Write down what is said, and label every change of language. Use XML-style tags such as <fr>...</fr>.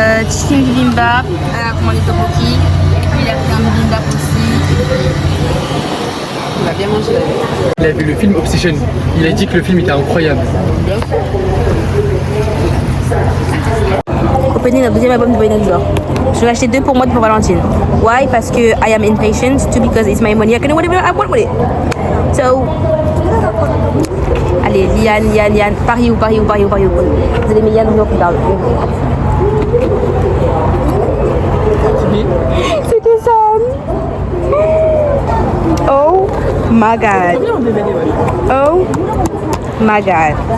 <fr>Chicken bibimbap, elle a commandé tteokbokki, et puis il a pris un bibimbap aussi. Il a bien mangé la vie. Il a vu le film Obsession. Il a dit que le film était incroyable. Opening le deuxième album de Boy Next Door. Je vais acheter 2 pour moi, 2 pour Valentine.</fr> <en>Why?</en> <fr>Parce que</fr> <en>I am impatient. 2 because it's my money. I can do whatever I want with it.</en> <fr>So, allez, Liane. Paris ou. Vous allez mettre Yann ou plus tard. C'était ça.</fr> <en>Oh my god. Oh my god.</en>